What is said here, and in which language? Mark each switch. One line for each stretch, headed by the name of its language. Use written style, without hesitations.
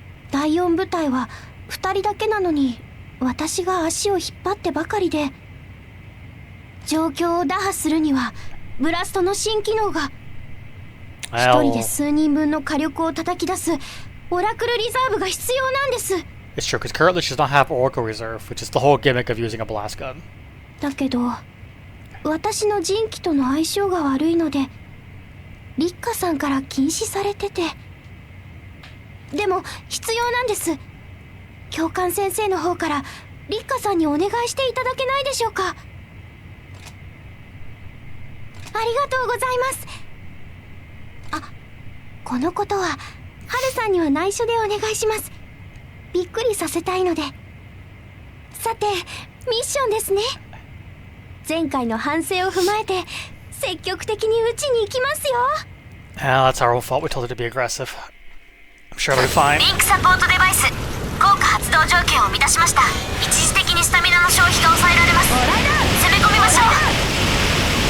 Japanese: 第4部隊は2人だけなのに、私が足を引っ張ってばかりで、状況を打破するにはブラストの新機能が、1人で数人分の火力を叩き出すオラクルリザーブが必要なんです。
English: It's true, because currently she does not have Oracle Reserve, which is the whole gimmick of using a blast gun.
Japanese: だけど私の人気との相性が悪いので立花さんから禁止されてて。でも必要なんです。教官先生の方から立花さんにお願いしていただけないでしょうか。ありがとうございます。このことはハルさんには内緒でお願いします。びっくりさせたいので。さてミッションですね。前回の反省を踏まえて積極的に打ちに行きますよ。
English: That's our own fault. We told her to be aggressive. I'm sure it'll be fine.
Japanese: リンクサポートデバイス効果発動条件を満たしました。一時的にスタミナの消費が抑えられます。攻め込みましょう。荒神の撃破確認。荒神の撃破確認。